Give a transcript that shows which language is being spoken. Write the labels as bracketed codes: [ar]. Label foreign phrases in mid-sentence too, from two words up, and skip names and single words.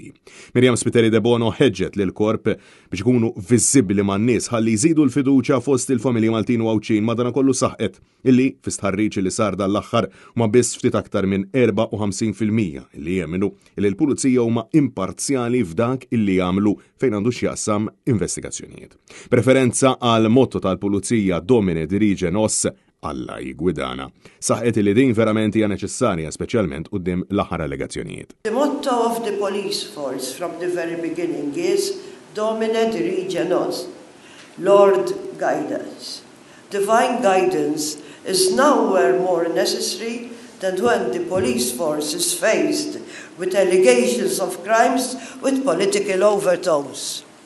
[mt] Miriam Spiteri de Bono ħeġġet lil korp biex ikunu viżibbli man-nies ħalli jżidu l-fiduċja fost il-familji Maltin u Għawċin madankollu saħqet illi fi stħarriġ li sar dal-aħħar huma biss ftit aktar minn 54% illi jemminu illi l-pulizija huma imparzjali f'dak illi jagħmlu fejn għandu x'jaqsam investigazzjonijiet. Preferenza għal motto tal-pulizija [la] Domine dirige nos [mt] Alla jigwidana. Saħqet li din verament hija neċessarja speċjalment quddiem l-aħħar allegazzjonijiet. [en] The motto of the police force from the very beginning is [la] Domine dirige nos. [en] Lord guide us. Divine guidance is nowhere more necessary than when the police force is faced with allegations of crimes with political overtones.